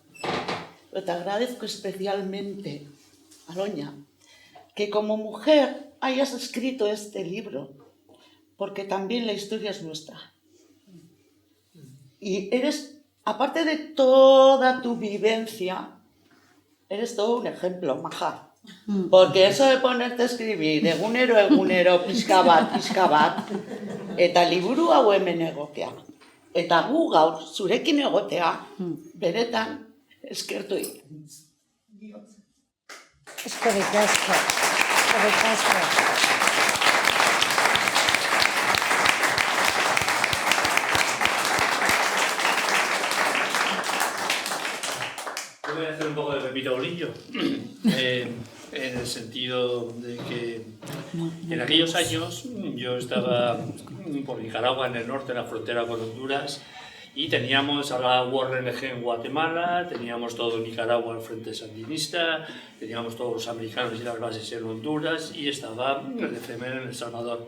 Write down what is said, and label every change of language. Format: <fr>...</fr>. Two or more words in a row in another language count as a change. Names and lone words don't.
<es>Pero te agradezco especialmente, Aloña, que como mujer hayas escrito este libro, porque también la historia es nuestra. Y eres, aparte de toda tu vivencia, eres todo un ejemplo, maja. Porque eso de ponerte a escribir</es> <eu>egunero, pixka bat, eta liburu hau hemen egotea, eta gu gaur zurekin egotea, beretan eskertu egiten. Eskerrik asko, eskerrik asko.</eu> <es>Yo voy a hacer un poco de Pepito Grillo, en el sentido de que en aquellos años yo estaba por Nicaragua, en el norte, en la frontera con Honduras, y teníamos a la URNG en Guatemala, teníamos todo Nicaragua al frente sandinista, teníamos todos los americanos y las bases en Honduras, y estaba el FML en El Salvador.</es>